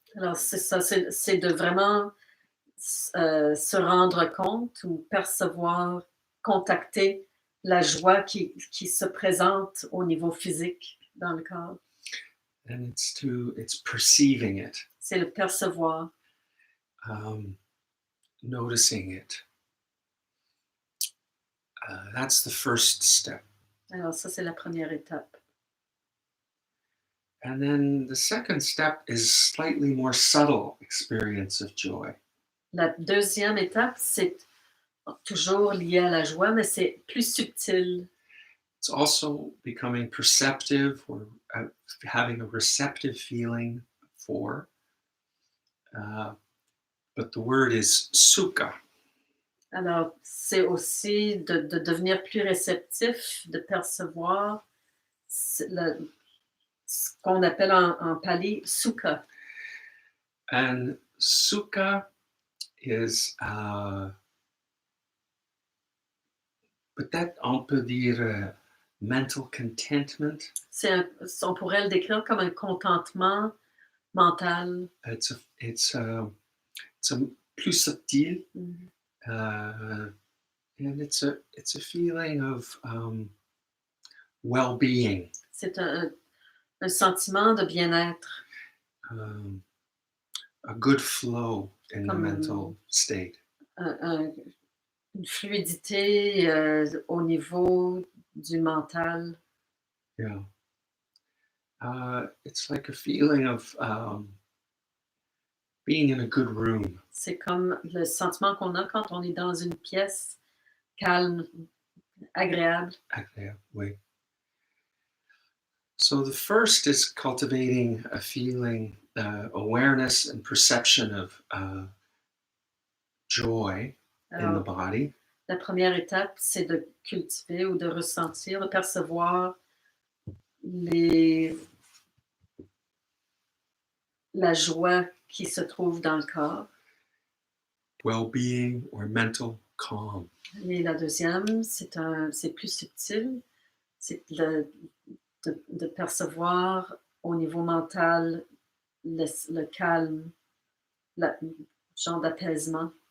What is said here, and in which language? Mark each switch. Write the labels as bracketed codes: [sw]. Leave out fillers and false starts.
[fr] Alors c'est ça, c'est de vraiment se rendre compte ou percevoir, contacter la joie qui se présente au niveau physique dans le corps. [en] And it's perceiving it. [fr] C'est le percevoir. [en] Noticing it. That's the first step. [fr] Alors ça, c'est la première étape. [en] And then the second step is slightly more subtle experience of joy. [fr] La deuxième étape, c'est toujours lié à la joie, mais c'est plus subtil. [en] It's also becoming perceptive or having a receptive feeling for. But the word is Sukha. [fr] Alors, c'est aussi de devenir plus réceptif, de percevoir ce qu'on appelle en pali Sukha. [en] And Sukha is, peut-être on peut dire mental contentment. [fr] On pourrait le décrire comme un contentement mental. It's plus subtil. Mm-hmm. [en] And it's a feeling of well-being. [fr] C'est un sentiment de bien-être. [en] A good flow in the mental state. [fr] Une fluidité au niveau du mental. [en] Yeah. It's like a feeling of being in a good room. [fr] C'est comme le sentiment qu'on a quand on est dans une pièce calme, agréable. Agréable, oui. [en] So the first is cultivating a feeling, awareness and perception of joy in the body. [fr] La première étape, c'est de cultiver ou de ressentir, de percevoir la joie qui se trouve dans le corps. [en] Well-being or mental calm. [fr] Et la deuxième, c'est plus subtil, c'est de percevoir au niveau mental le calme, genre d'apaisement.